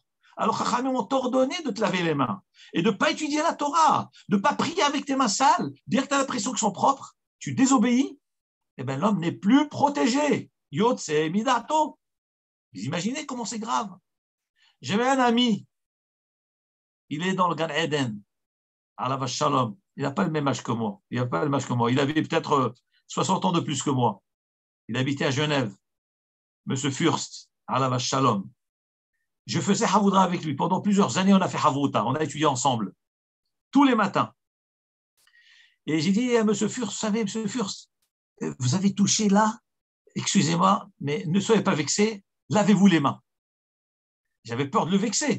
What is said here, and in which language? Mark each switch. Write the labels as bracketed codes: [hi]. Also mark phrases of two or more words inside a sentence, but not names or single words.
[fr] Alors, Chachamim ont ordonné de te laver les mains et de ne pas étudier la Torah, de ne pas prier avec tes mains sales, dire que tu as l'impression qu'elles sont propres, tu désobéis, eh bien, l'homme n'est plus protégé. [he] יוצא מדעתו. [fr] Vous imaginez comment c'est grave? J'avais un ami, il est dans le Gan Eden, [he] עליו השלום. [fr] Il n'a pas le même âge que moi. Il avait peut-être 60 ans de plus que moi. Il habitait à Genève. Monsieur Furst, [he] עליו השלום. [fr] Je faisais Havoudra avec lui. Pendant plusieurs années, on a fait Havouta. On a étudié ensemble. Tous les matins. Et j'ai dit à Monsieur Furst, vous savez, Monsieur Furst, vous avez touché là, excusez-moi, mais ne soyez pas vexé, lavez-vous les mains. J'avais peur de le vexer.